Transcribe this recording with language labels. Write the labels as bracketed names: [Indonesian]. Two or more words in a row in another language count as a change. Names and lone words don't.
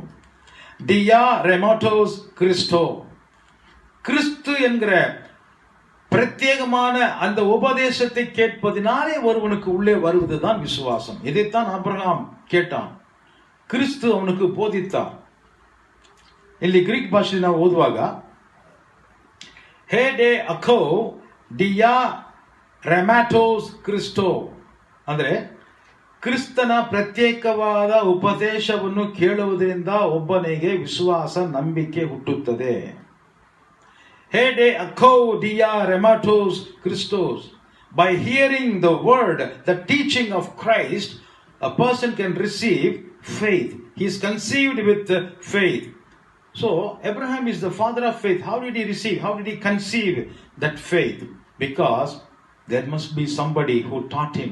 [Greek] διὰ ῥήματος Χριστοῦ, [Tamil] கிறிஸ்து என்கிற பிரத்யேகமான அந்த உபதேசத்தை கேட்பதினாலே ஒருவனுக்கு உள்ளே வருவதுதான் விசுவாசம். இதைத்தான் ஆபிரகாம் கேட்டான், [Kannada] ಕ್ರಿಸ್ತು ಅವನಿಗೆ ಬೋಧಿತ. ಇಲ್ಲಿ ಗ್ರೀಕ್ ಭಾಷೆಯಲ್ಲಿ ನಾವು ಓದುವಾಗ [Greek] ἡ δὲ ἀκοὴ διὰ ῥήματος Χριστοῦ [Kannada] ಅಂದ್ರೆ ಕ್ರಿಸ್ತನ ಪ್ರತ್ಯೇಕವಾದ ಉಪದೇಶವನ್ನು ಕೇಳುವುದರಿಂದ ಒಬ್ಬನಿಗೆ ವಿಶ್ವಾಸ, ನಂಬಿಕೆ ಹುಟ್ಟುತ್ತದೆ. [Greek] ἡ δὲ ἀκοὴ διὰ ῥήματος Χριστός. [English] By hearing the word, the teaching of Christ, a person can receive faith. He is conceived with faith. So Abraham is the father of faith. How did he receive? How did he conceive that faith? Because there must be somebody who taught him.